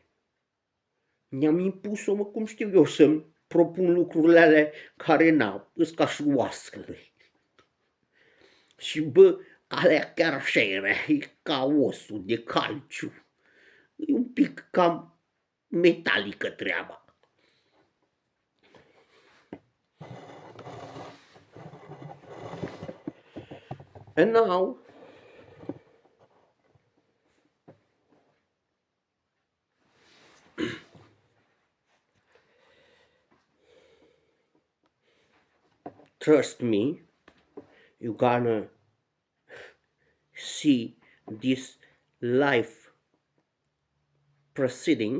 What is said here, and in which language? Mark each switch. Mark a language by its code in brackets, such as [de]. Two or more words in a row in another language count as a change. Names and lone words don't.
[ro] Ne-am impus-o, mă, cum știu eu, să-mi propun lucrurile alea care n-au, îs ca și oascăle. Și bă, alea chiar așa era, ca osul de calciu. E un pic cam metalică treaba. [en] And now trust me, you gonna see this life proceeding.